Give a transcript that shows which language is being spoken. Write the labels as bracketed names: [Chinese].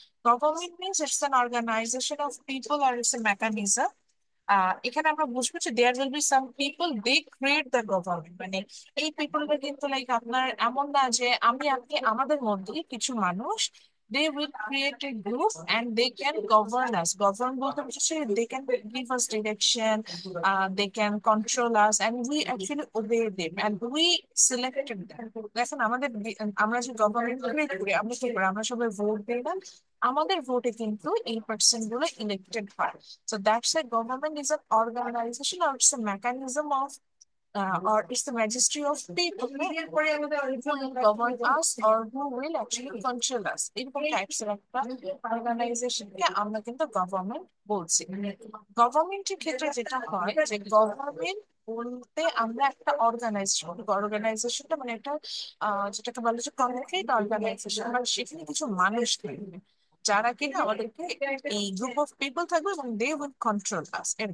[English] Government means it's an organization of people আর it's a mechanism. এখানে আমরা বুঝবো যে there will be some people they create the government. [Bangla] মানে এই পিপলটা কিন্তু লাইক আপনার এমন না যে আমি আপনি, আমাদের মধ্যে কিছু মানুষ they will create a group and they can govern us. [English] Govern বলতে হচ্ছে they can give us direction, they can control us and we actually obey them and we selected them. [Bangla] দেখেন আমাদের আমরা যে গভর্নমেন্ট ক্রিয়েট করি আমরা কি করি, আমরা সবাই ভোট দিই না? আমাদের ভোটে কিন্তু এই পার্সন গুলো ইলেক্টেড হয়। [English] So that's why government is an organization or it's a mechanism of or it's the registry of people who will govern us or who will actually control us. [Bangla] এরকম types এর একটা অর্গানাইজেশনকে আমরা কিন্তু government বলছি। গভর্নমেন্টের ক্ষেত্রে যেটা হয় যে গভর্নমেন্ট বলতে আমরা একটা অর্গানাইজেশন, অর্গানাইজেশনটা মানে একটা যেটাকে বলে যে কনক্রিট অর্গানাইজেশন, মানে সেখানে কিছু মানুষ থাকবে যারা কিনা আমাদেরকে, এই গ্রুপ অফ পিপল থাকবে এবং দে উইল কন্ট্রোল আস।